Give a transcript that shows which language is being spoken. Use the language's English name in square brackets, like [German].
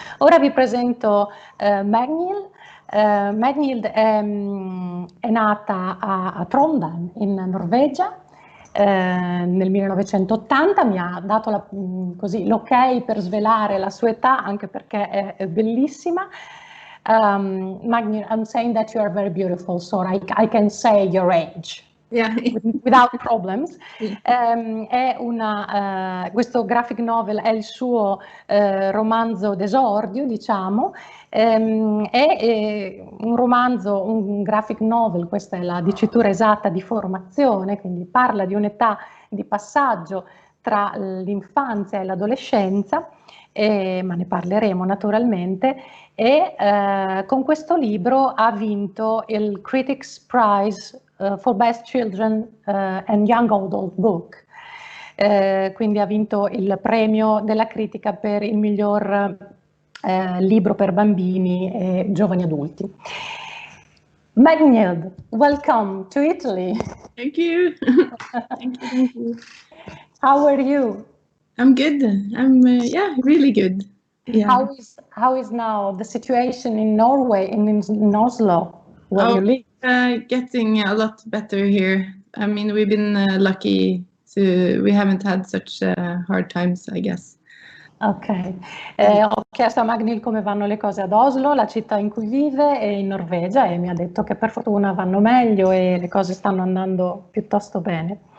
[Italian] Ora vi presento Magnhild. Magnhild è nata a Trondheim, in Norvegia, nel 1980, mi ha dato l'ok per svelare la sua età, anche perché è bellissima. [English] Magnhild, I'm saying that you are very beautiful, so I can say your age. Yeah. Without problems. [Italian] Questo graphic novel è il suo romanzo d'esordio, diciamo. È un romanzo, un graphic novel, questa è la dicitura esatta di formazione, quindi parla di un'età di passaggio tra l'infanzia e l'adolescenza, ma ne parleremo naturalmente, e con questo libro ha vinto il Critics' Prize for Best Children and Young Adult Book, quindi ha vinto il premio della critica per il miglior libro per bambini e giovani adulti. [English] Magnhild, welcome to Italy. Thank you. Thank you. How are you? I'm good. I'm yeah, really good. Yeah. How is now the situation in Norway and in Oslo, where you live? Getting a lot better here. I mean, we've been lucky we haven't had such hard times, I guess. [Italian] Ok, ho chiesto a Magnhild come vanno le cose ad Oslo, la città in cui vive, e in Norvegia, e mi ha detto che per fortuna vanno meglio e le cose stanno andando piuttosto bene.